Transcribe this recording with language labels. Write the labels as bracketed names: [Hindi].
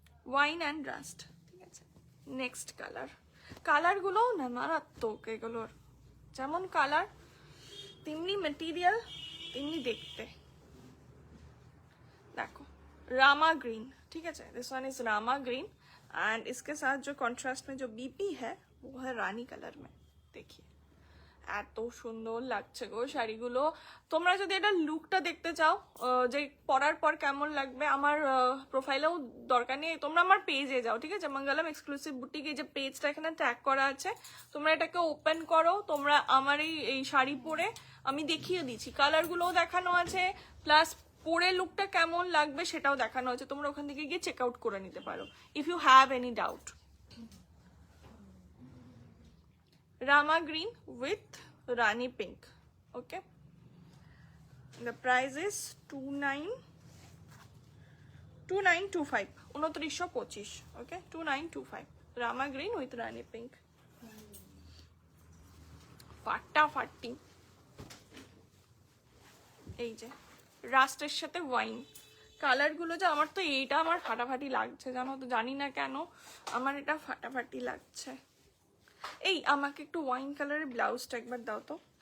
[Bangla] Wine and rushed, ঠিক আছে? Next কালারগুলোও না মারাত্মক এগুলোর, যেমন কালার তেমনি মেটেরিয়াল তেমনি দেখতে। [Hindi] देखो रामा ग्रीन, ठीक है? [English] this one is Rama green and [Hindi] इसके साथ जो कॉन्ट्रास्ट में जो बीपी है वो है रानी कलर में। देखिए [Bangla] এত সুন্দর লাগছে গো শাড়িগুলো। তোমরা যদি এটা লুকটা দেখতে চাও যে পরার পর কেমন লাগবে, আমার প্রোফাইলেও দরকার নেই, তোমরা আমার পেজে যাও, ঠিক আছে? মঙ্গলম এক্সক্লুসিভ বুটিক, এই যে পেজটা এখানে ট্যাগ করা আছে, তোমরা এটাকে ওপেন করো, তোমরা আমার এই শাড়ি পরে আমি দেখিয়ে দিচ্ছি, কালারগুলোও দেখানো আছে, প্লাস পরে লুকটা কেমন লাগবে সেটাও দেখানো আছে, তোমরা ওখান থেকে গিয়ে চেক আউট করে নিতে পারো [English] If you have any doubt. Rama green with Rani pink, okay? The price is 2925, 2925, okay? 2925 Rama green with Rani pink, [Bangla] ফাটাফাটি। এই যে রাস্টের সাথে ওয়াইন কালারগুলো, যে আমার তো এইটা আমার ফাটাফাটি লাগছে, জানো তো, জানি না কেন আমার এটা ফাটাফাটি লাগছে। এই আমাকে একটু ওয়াইন কালারের ব্লাউজটা একবার দাও তো।